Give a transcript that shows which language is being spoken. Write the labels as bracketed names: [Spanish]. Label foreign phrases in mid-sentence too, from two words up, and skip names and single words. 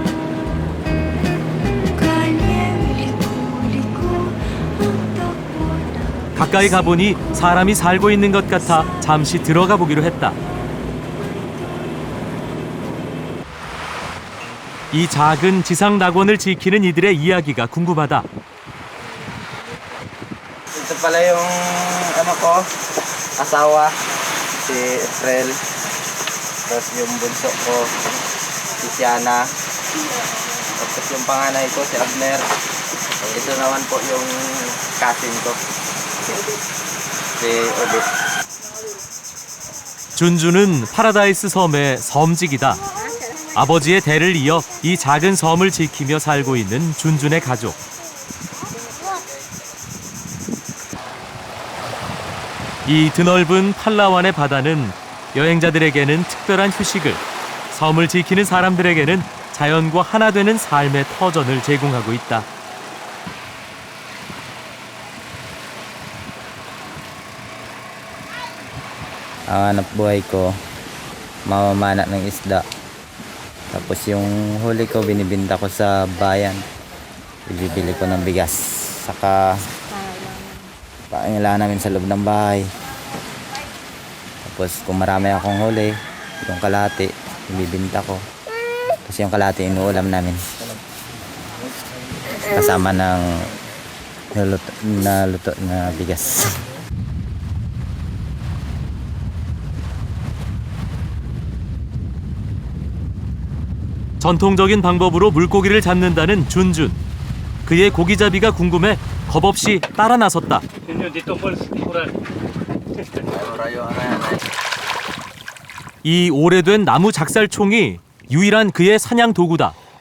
[Korean] 가까이 가보니 사람이 살고 있는 것 같아 잠시 들어가 보기로 했다. 이 작은 지상 낙원을 지키는 이들의 이야기가 궁금하다. [Filipino] Ito pala yung ko, asawa, si April. Tapos yung bunso ko, si Siana. Tapos yung panganay ko, si Abner. Ito naman po yung cousin ko, si Odit. [Korean] 준주는 파라다이스 섬의 섬직이다. 아버지의 대를 이어 이 작은 섬을 지키며 살고 있는 준준의 가족. 이 드넓은 팔라완의 바다는 여행자들에게는 특별한 휴식을, 섬을 지키는 사람들에게는 자연과 하나 되는 삶의 터전을 제공하고 있다. [Filipino] Ang hanap buhay ko, mamamana ng isda. Tapos yung huli ko, binibinta ko sa bayan. Ibibili ko ng bigas. Saka pangailangan namin sa loob ng bahay. Tapos kung marami akong huli, yung kalahati, ibibinta ko. Tapos yung kalahati inuulam namin. Kasama ng naluto na bigas. [Korean] 전통적인 방법으로 물고기를 잡는다는 준준. 그의 고기잡이가 궁금해 겁없이 따라 나섰다. 이 오래된 나무 작살총이 유일한 그의 사냥 도구다.